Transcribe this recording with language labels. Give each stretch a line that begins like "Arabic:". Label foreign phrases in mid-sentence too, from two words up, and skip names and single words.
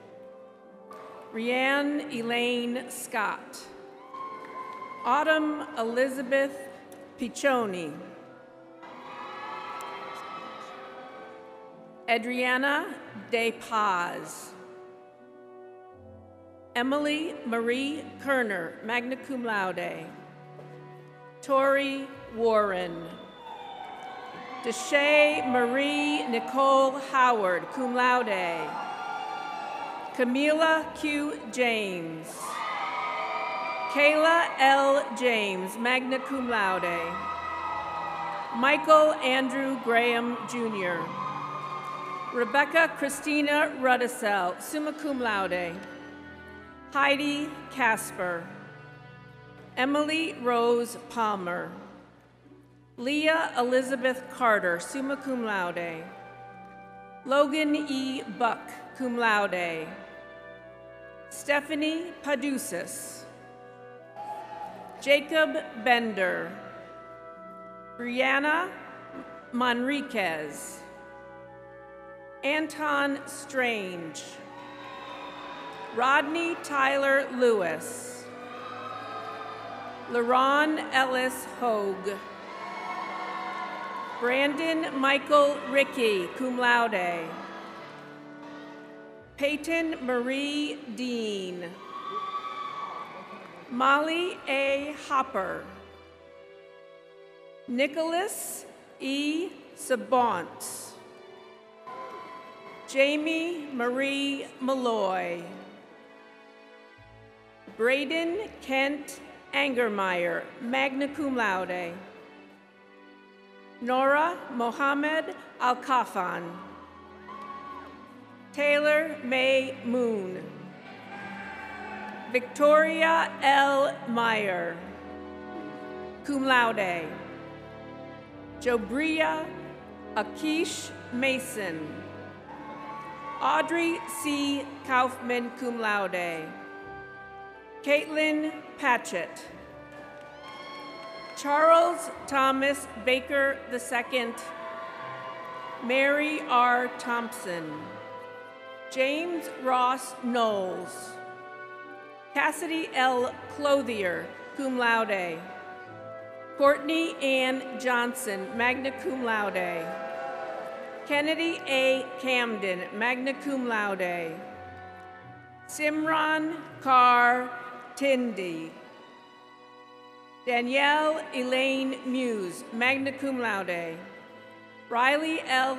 English: Rianne Elaine Scott. Autumn Elizabeth Piccioni. Adriana De Paz. Emily Marie Kerner,
Latin: magna cum laude.
English: Tori Warren. Deshae Marie Nicole Howard,
Latin: cum laude.
English: Camila Q. James. Kayla L. James,
Latin: magna cum laude.
English: Michael Andrew Graham, Jr. Rebecca Christina Rudisell,
Latin: summa cum laude.
English: Heidi Casper. Emily Rose Palmer. Leah Elizabeth Carter,
Latin: summa cum laude.
English: Logan E. Buck,
Latin: cum laude.
English: Stephanie Padusis. Jacob Bender. Brianna Manriquez. Anton Strange. Rodney Tyler Lewis. LaRon Ellis Hogue. Brandon Michael Rickey,
Latin: cum laude.
English: Peyton Marie Dean. Molly A. Hopper. Nicholas E. Sabont. Jamie Marie Malloy. Braden Kent Angermeyer,
Latin: magna cum laude.
English: Nora Mohammed Al-Kafan. Taylor May Moon. Victoria L. Meyer,
Latin: cum laude.
English: Jobria Akish Mason. Audrey C. Kaufman,
Latin: cum laude.
English: Caitlin Patchett. Charles Thomas Baker II, Mary R. Thompson, James Ross Knowles, Cassidy L. Clothier,
Latin: cum laude,
English: Courtney Ann Johnson,
Latin: magna cum laude,
English: Kennedy A. Camden,
Latin: magna cum laude,
English: Simran Kaur Tindi, Danielle Elaine Muse,
Latin: magna cum laude,
English: Riley L.